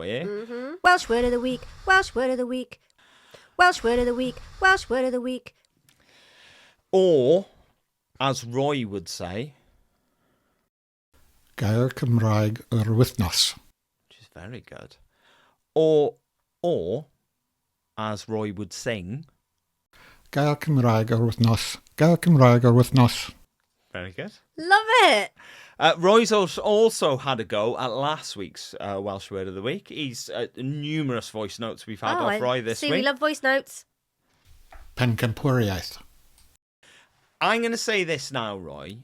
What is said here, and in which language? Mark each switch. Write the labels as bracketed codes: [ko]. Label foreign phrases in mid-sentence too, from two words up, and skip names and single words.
[en] Mm-hmm. Welsh Word of the Week. Welsh Word of the Week. Welsh Word of the Week. Welsh Word of the Week. Or, as Roy would say, [cy] Gair Cymraeg yr wythnos. [en] which is very good. Or, as Roy would sing, [cy] Gair Cymraeg yr wythnos. Gair Cymraeg yr wythnos. [en] very good. Love it. Roy's also had a go at last week's Welsh Word of the Week. He's numerous voice notes we've had off Roy this week. We love voice notes. Pencampwriaeth. I'm going to say this now, Roy.